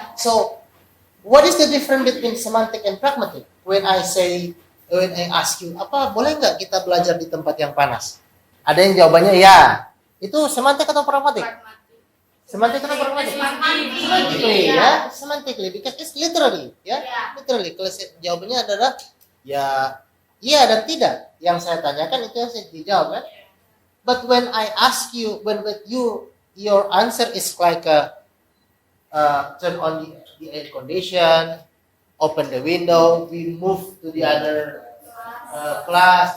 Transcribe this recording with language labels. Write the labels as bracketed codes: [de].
[en] So, what is the difference between semantic and pragmatic? When I ask you, [id] apa boleh nggak kita belajar di tempat yang panas? Ada yang jawabannya ya. Itu semantik atau pragmatik? Semantik atau pragmatik? [en] Semantically ya, semantically because it's literally ya, literally. [id] Kalau jawabannya adalah ya, iya dan tidak. Yang saya tanyakan itu yang saya dijawab kan. [en] But when I ask you, when with you, your answer is like a turn on the air condition, open the window, we move to the other class.